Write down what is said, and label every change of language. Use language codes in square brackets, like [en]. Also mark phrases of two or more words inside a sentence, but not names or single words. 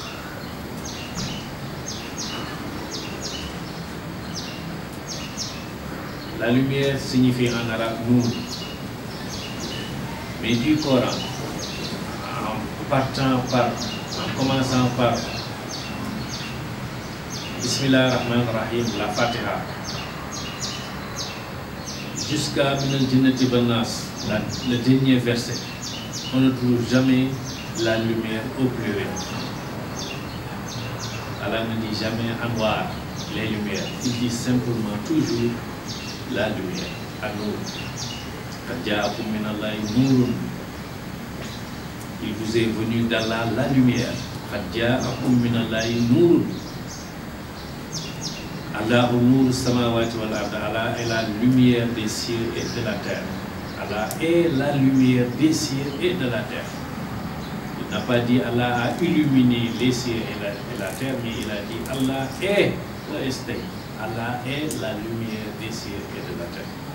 [fr] La lumière signifie en arabe Nour. Mais du Coran, en commençant par [ar] بسم الله الرحمن الرحيم, [fr] la Fatiha, jusqu'à [ar] من الجنة والناس, [fr] le dernier verset, on ne trouve jamais la lumière au pluriel. Allah ne dit jamais Anwar, les lumières. Il dit simplement toujours la lumière, an-nur. [ar] قد جاءكم من الله نور. [fr] Il vous est venu d'Allah la lumière. [ar] قد جاءكم من الله نور الله نور السماوات والأرض. [fr] Allah est la lumière des cieux et de la terre. Allah est la lumière des cieux et de la terre. Il n'a pas dit Allah a illuminé les cieux et la terre, mais il a dit Allah est Allah est la lumière des cieux et de la terre.